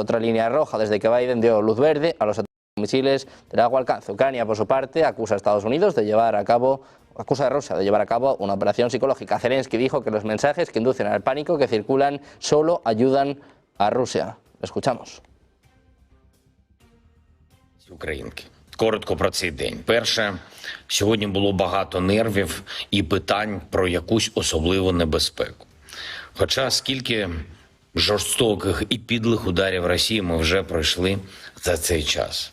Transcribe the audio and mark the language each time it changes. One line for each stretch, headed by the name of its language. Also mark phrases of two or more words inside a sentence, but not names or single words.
Spanish: Otra línea roja desde que Biden dio luz verde a los misiles de largo alcance. Ucrania, por su parte, acusa a Estados Unidos de llevar a cabo, acusa a Rusia de llevar a cabo una operación psicológica. Zelensky dijo que los mensajes que inducen al pánico que circulan solo ayudan a Rusia. Escuchamos.
Ukrainian: Українки. Коротко про цей день. Перше, сьогодні було багато нервів і питань про якусь особливу небезпеку. Хоча скільки жорстоких і підлих ударів Росії ми вже пройшли за цей час.